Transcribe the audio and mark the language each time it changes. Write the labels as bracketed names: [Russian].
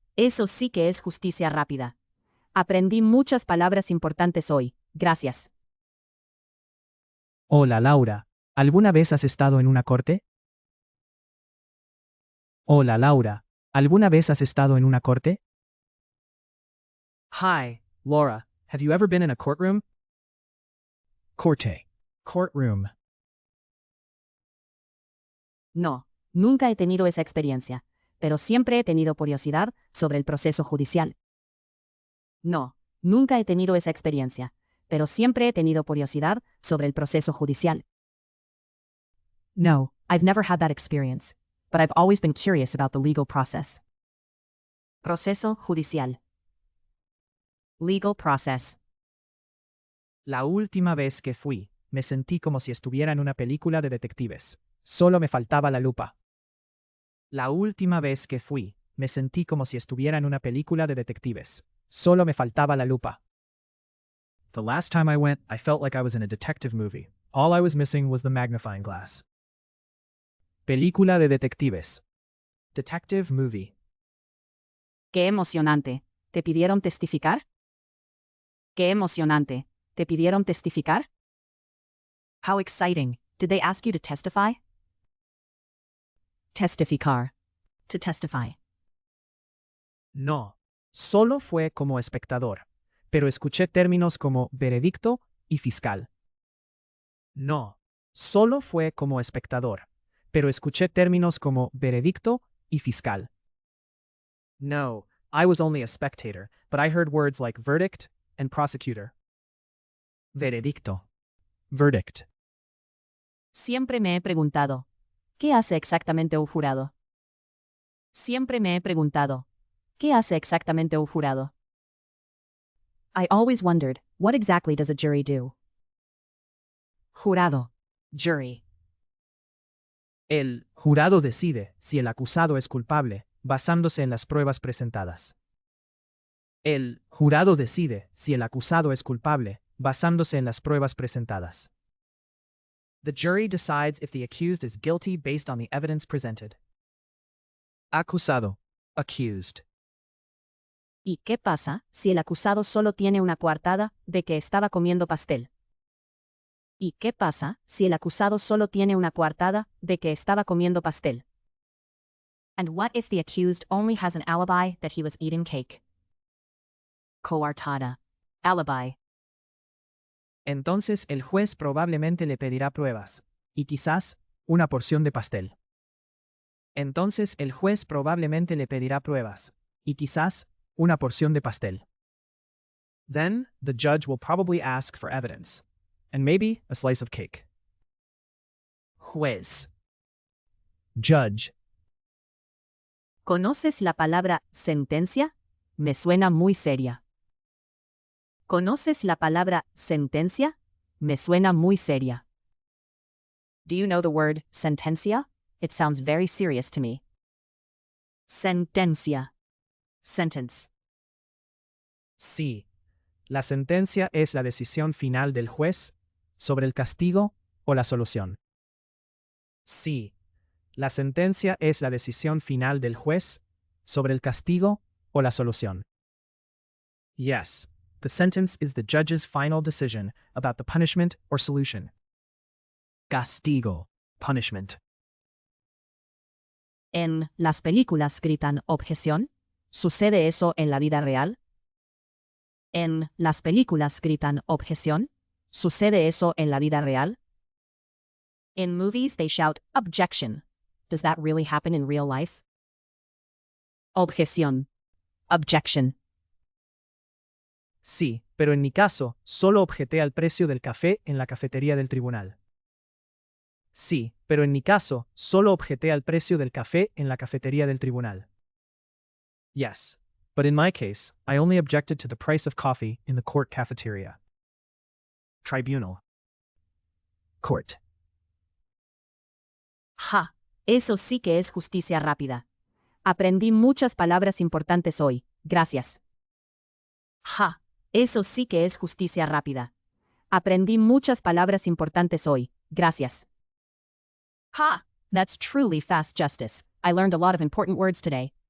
[Spanish] Eso sí que es justicia rápida. Aprendí muchas palabras importantes hoy. Gracias. Hola Laura, ¿alguna vez has estado en una corte? Hola Laura, ¿alguna vez has estado en una corte? [English] Hi, Laura, have you ever been in a courtroom? [Spanish] Corte. Courtroom. No, nunca he tenido esa experiencia, pero siempre he tenido curiosidad sobre el proceso judicial. No, nunca he tenido esa experiencia, pero siempre he tenido curiosidad sobre el proceso judicial. [English] No, I've never had that experience, but I've always been curious about the legal process. [Spanish] Proceso judicial. [English] Legal process. [Spanish] La última vez que fui, me sentí como si estuviera en una película de detectives. Solo me faltaba la lupa. La última vez que fui, me sentí como si estuviera en una película de detectives. Solo me faltaba la lupa. [English] The last time I went, I felt like I was in a detective movie. All I was missing was the magnifying glass. [Spanish] Película de detectives. [English] Detective movie. [Spanish] ¡Qué emocionante! ¿Te pidieron testificar? ¡Qué emocionante! ¿Te pidieron testificar? [English] How exciting! Did they ask you to testify? Testificar. To testify. [Spanish] No, solo fue como espectador, pero escuché términos como veredicto y fiscal. No, solo fue como espectador, pero escuché términos como veredicto y fiscal. [English] No, I was only a spectator, but I heard words like verdict and prosecutor. [Spanish] Veredicto. Verdict. Siempre me he preguntado, ¿qué hace exactamente un jurado? Siempre me he preguntado, ¿qué hace exactamente un jurado? [English] I always wondered, what exactly does a jury do? [Spanish] Jurado. Jury. El jurado decide si el acusado es culpable, basándose en las pruebas presentadas. El jurado decide si el acusado es culpable, basándose en las pruebas presentadas. [English] The jury decides if the accused is guilty based on the evidence presented. [Spanish] Acusado. Accused. ¿Y qué pasa si el acusado solo tiene una coartada de que estaba comiendo pastel? ¿Y qué pasa si el acusado solo tiene una coartada de que estaba comiendo pastel? [English] And what if the accused only has an alibi that he was eating cake? [Spanish] Coartada. Alibi. Entonces el juez probablemente le pedirá pruebas, y quizás una porción de pastel. Entonces el juez probablemente le pedirá pruebas, y quizás una porción de pastel. [English] Then the judge will probably ask for evidence, and maybe a slice of cake. [Spanish] Juez. Judge. ¿Conoces la palabra sentencia? Me suena muy seria. ¿Conoces la palabra sentencia? Me suena muy seria. [English] Do you know the word sentencia? It sounds very serious to me. [Spanish] Sentencia. Sentence. Sí. La sentencia es la decisión final del juez sobre el castigo o la solución. Sí. La sentencia es la decisión final del juez sobre el castigo o la solución. [English] Yes. The sentence is the judge's final decision about the punishment or solution. [Spanish] Castigo. Punishment. En las películas gritan objeción. ¿Sucede eso en la vida real? En las películas gritan objeción. ¿Sucede eso en la vida real? [English] In movies they shout objection. Does that really happen in real life? [Spanish] Objeción. Objection. Sí, pero en mi caso, solo objeté al precio del café en la cafetería del tribunal. Sí, pero en mi caso, solo objeté al precio del café en la cafetería del tribunal. [English] Yes, but in my case, I only objected to the price of coffee in the court cafeteria. [Spanish] Tribunal. Court. Ja, eso sí que es justicia rápida. Aprendí muchas palabras importantes hoy, gracias. Ja, eso sí que es justicia rápida. Aprendí muchas palabras importantes hoy, gracias. [English] Ha, that's truly fast justice. I learned a lot of important words today.